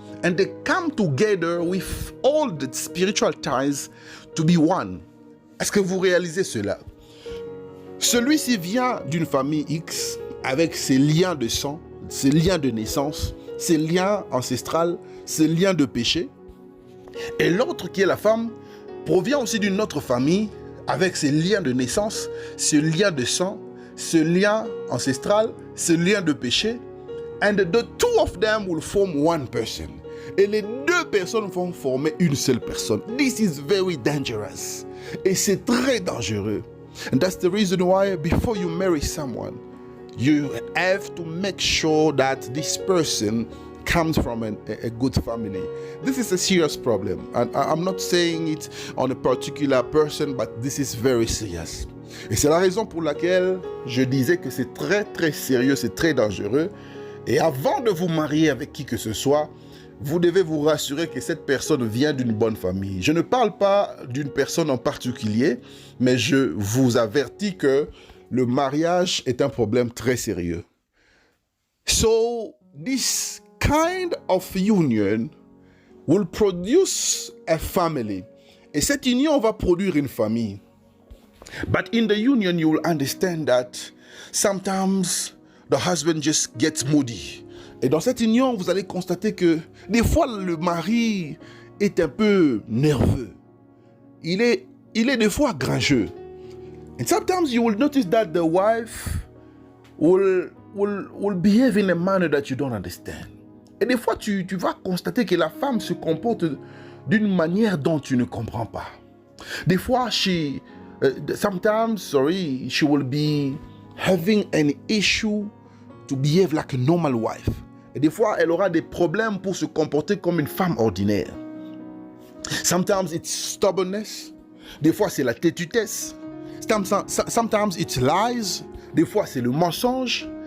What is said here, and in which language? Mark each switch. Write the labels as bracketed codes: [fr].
[en] And they come together with all the spiritual ties to be one. [fr] Est-ce que vous réalisez cela? Celui-ci vient d'une famille X avec ses liens de sang, ses liens de naissance, ses liens ancestrales, ses liens de péché. Et l'autre, qui est la femme, provient aussi d'une autre famille avec ses liens de naissance, ses liens de sang, ses liens ancestral, ses liens de péché. [en] And the two of them will form one person. [fr] Et les deux personnes vont former une seule personne. [en] This is very dangerous. [fr] Et c'est très dangereux. [en] And that's the reason why before you marry someone, you have to make sure that this person comes from a good family. This is a serious problem. And I'm not saying it on a particular person, but this is very serious. [fr] Et c'est la raison pour laquelle je disais que c'est très très sérieux, c'est très dangereux. Et avant de vous marier avec qui que ce soit, vous devez vous rassurer que cette personne vient d'une bonne famille. Je ne parle pas d'une personne en particulier, mais je vous avertis que le mariage est un problème très sérieux. [en] So, this kind of union will produce a family. [fr] Et cette union va produire une famille. [en] But in the union, you will understand that sometimes the husband just gets moody. [fr] Et dans cette union, vous allez constater que des fois, le mari est un peu nerveux. Il est des fois grincheux. [en] And sometimes you will notice that the wife will behave in a manner that you don't understand. [fr] Et des fois, tu vas constater que la femme se comporte d'une manière dont tu ne comprends pas. Des fois, [en] sometimes she will be having an issue to behave like a normal wife. [fr] Et des fois, elle aura des problèmes pour se comporter comme une femme ordinaire. [en] Sometimes it's stubbornness. [fr] Des fois, c'est la têtutesse. [en] Sometimes it's lies. [fr] Des fois, c'est le mensonge.